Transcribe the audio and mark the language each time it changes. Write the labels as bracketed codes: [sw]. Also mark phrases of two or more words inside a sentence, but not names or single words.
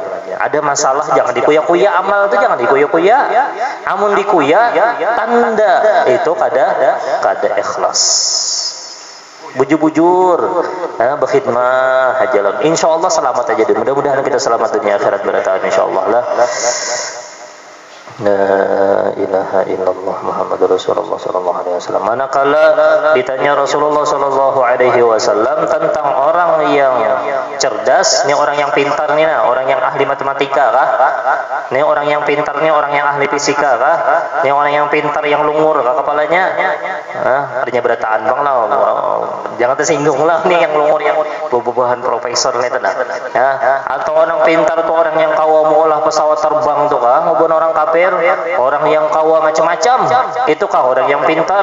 [bjn] Ada masalah jangan dikuya-kuya, amal itu jangan dikuya-kuya. Amun dikuya tanda itu kada kada ikhlas. Bujur-bujur, berkhidmah jalan. Insyaallah selamat aja deh. Mudah-mudahan kita selamat dunia akhirat beratakan insyaallah lah. [ar] لا إله إلا الله محمد رسول الله صلى الله عليه وسلم. [bjn] Manakala ditanya [ar] رسول الله صلى الله عليه وسلم [bjn] tentang orang yang cerdas, ini orang yang pintar nih, nah, orang yang ahli matematika kah? Ini orang yang pintar nih, orang yang ahli fisika kah? Ini orang yang pintar yang lungur kah kepalanya? Artinya berataan bang lah. Jangan tersinggung lah nih yang lungur yang bubuhan profesor nih tenang. Ya, atau orang pintar tuh orang yang kawa olah pesawat terbang tuh kah? Maupun orang kafir, orang yang kawa macam-macam, itu kah orang yang pintar?